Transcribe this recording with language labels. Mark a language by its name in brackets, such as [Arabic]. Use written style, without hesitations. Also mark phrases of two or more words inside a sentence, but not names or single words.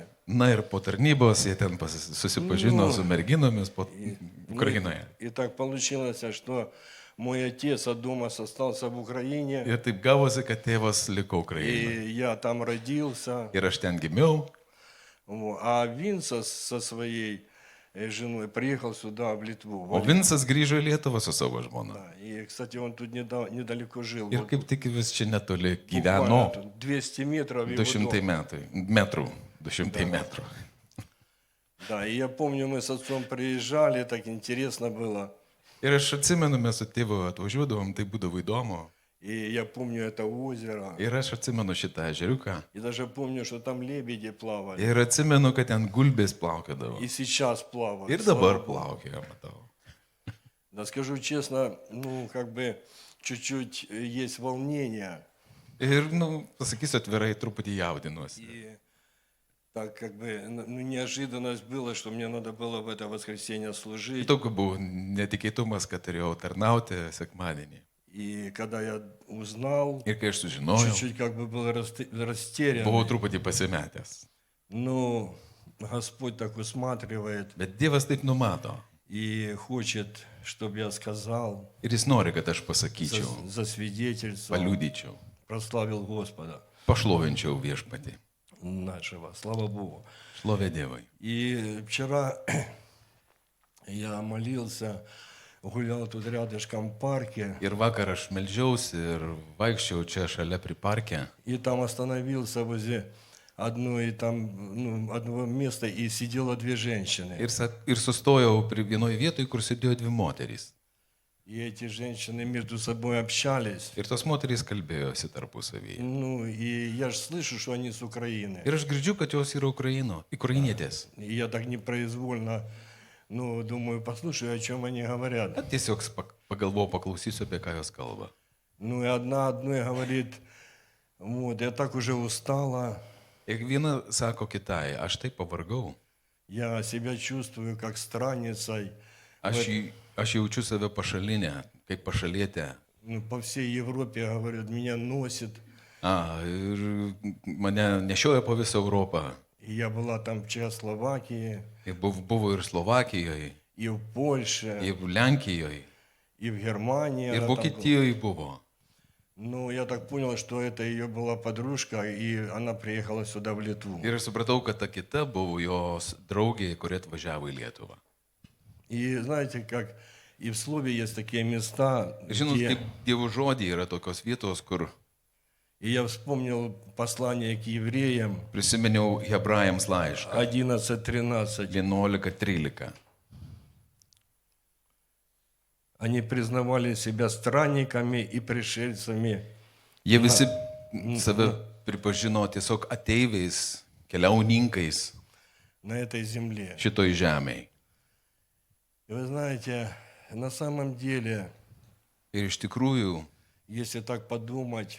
[Lithuanian] Na ir po tarnybos jie ten susipažino su merginomis Ukrainoje. [Russian] И так получилось, что мой отец Адомас остался в Украине. [Lithuanian] Ir taip gavosi, kad tėvas liko Ukrainoje. [Russian] И я там родился. [Lithuanian] Ir aš ten gimiau. [Russian] А Винцас со своей женой приехал сюда, в Литву. [Lithuanian] O Vincas grįžo į Lietuvą su savo žmona. [Russian] И, кстати, он тут недалеко жил. [Lithuanian] Ir kaip tik vis čia netoli [Russian] Буквально [Lithuanian] gyveno. [Russian] 200 метров его [Lithuanian] 200 [Russian] дом. [Lithuanian] metrų. 200 metrų. [Russian] Да, и я помню, мы с отцом приезжали, так интересно было. [Lithuanian] Ir aš atsimenu, mes su tėvu atvažiuodavom, tai būdavo įdomu. [Russian] И я помню это озеро. [Lithuanian] Ir aš atsimenu šitą ežeriuką. [Russian] И даже помню, что там лебеди плавали. [Lithuanian] Ir atsimenu, kad ten gulbės plaukėdavo. [Russian] И сейчас плавают. [Lithuanian] Ir dabar plaukė, matau. [Russian] Да, скажу честно, чуть-чуть есть волнение. [Lithuanian] Ir, pasakysiu atvirai, truputį jaudinuosi. [Russian] И так неожиданность была, что мне надо было в это воскресенье служить. [Lithuanian] Tokiu buvo netikėtumas, kad turėjau tarnauti sekmadienį. [Russian] И когда я узнал, [Lithuanian] Ir kai aš sužinojau, [Russian] чуть-чуть был растерян. [Lithuanian] buvau truputį pasimetęs. [Russian] Господь так усматривает [Lithuanian] Bet Dievas taip numato. [Russian] и хочет, чтобы я сказал, [Lithuanian] Ir jis nori, kad aš pasakyčiau, [Russian] засвидетельствовал, [Lithuanian] paliudyčiau, [Russian] прославил Господа [Lithuanian] pašlovinčiau Viešpatį. [Russian] нашего. Слава Богу. [Lithuanian] Šlovė Dievui. [Russian] И вчера я молился, гулял тут рядышком в парке, [Lithuanian] Ir vakar aš meldžiausi ir vaikščiau čia šalia prie parke. [Russian] и там остановился возле одного места, и сидело две женщины. [Lithuanian] Ir sustojau prie vienoje vietoje, kur sėdėjo dvi moterys. [Russian] И эти женщины между собой общались. [Lithuanian] Ir tos moterys kalbėjosi tarpusavyje. [Russian] И я же слышу, что они с Украины. [Lithuanian] Ir aš girdžiu, kad jos yra ukrainietės. [Russian] И я так непроизвольно, думаю, послушаю, о чем они говорят. [Lithuanian] Tiesiog pagalvojau, paklausysiu, apie ką jos kalba. [Russian] И одна одной говорит, я так уже устала, [Lithuanian] Ir viena sako kitai, aš taip pavargau. [Russian] я себя чувствую как странницей. [Lithuanian] Aš jaučiu save pašalinę, kaip pašalietę. [Russian] По всей Европе, говорят, меня носит. [Lithuanian] Ir mane nešioja po visą Europą. [Russian] И я была там в Чехословакии, [Lithuanian] Ir buvo ir Slovakijoje, [Russian] и в Польше, [Lithuanian] ir Lenkijoje, [Russian] и в Германии [Lithuanian] ir [Russian] она там была. [Lithuanian] Vokietijoje buvo. [Russian] Ну, я так понял, что это ее была подружка, и она приехала сюда, в Литву. [Lithuanian] Ir aš supratau, kad ta kita buvo jos draugė, kuri atvažiavo į Lietuvą. [Russian] И знаете, как и в Слове есть такие места, [Lithuanian] Ir žinot, [Russian] где... [Lithuanian] kaip Dievo žodžiai yra tokios vietos, kur [Russian] И я вспомнил послание к евреям [Lithuanian] prisiminiau Hebrajams laišką [Russian] 11:13. [Lithuanian] 11:13. [Russian] Они признавали себя странниками и пришельцами. [Lithuanian] Jie visi save pripažino tiesiog ateiviais, keliauninkais [Russian] На этой земле. [Lithuanian] šitoj žemėje. [Russian] И вы знаете, на самом деле, [Lithuanian] Ir iš tikrųjų, [Russian] если так подумать